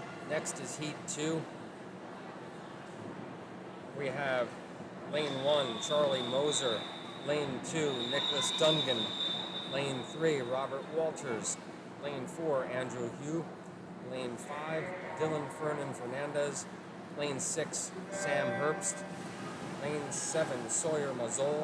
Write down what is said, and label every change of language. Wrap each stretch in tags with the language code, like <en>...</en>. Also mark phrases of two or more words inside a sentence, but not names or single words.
<en>Next is Heat 2. We have Lane 1, Charlie Moser. Lane 2, Nicholas Dungan. Lane 3, Robert Walters. Lane 4, Andrew Hugh. Lane 5, Dylan Fernan Fernandez. Lane 6, Sam Herbst. Lane 7, Sawyer Mazzol.</en>